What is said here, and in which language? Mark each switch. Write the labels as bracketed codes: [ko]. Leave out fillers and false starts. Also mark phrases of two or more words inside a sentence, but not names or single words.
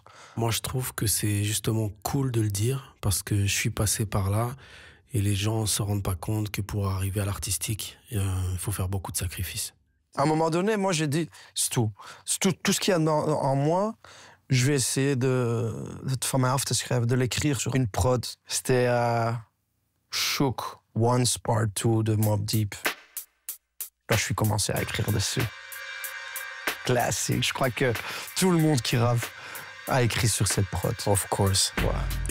[fr] Moi, je trouve que c'est justement cool de le dire parce que je suis passé par là et les gens se rendent pas compte que pour arriver à l'artistique, il faut faire beaucoup de sacrifices. À un moment donné, moi, j'ai dit, c'est tout. Tout ce qu'il y a en moi, je vais essayer de [nl] van mij af te schrijven, [fr] de l'écrire sur une prod. C'était Shook Once Part 2 de Mobb Deep. Là, je suis commencé à écrire dessus. Classique. Je crois que tout le monde qui rappe a écrit sur cette prod. [en] Of course. [fr] Ouais.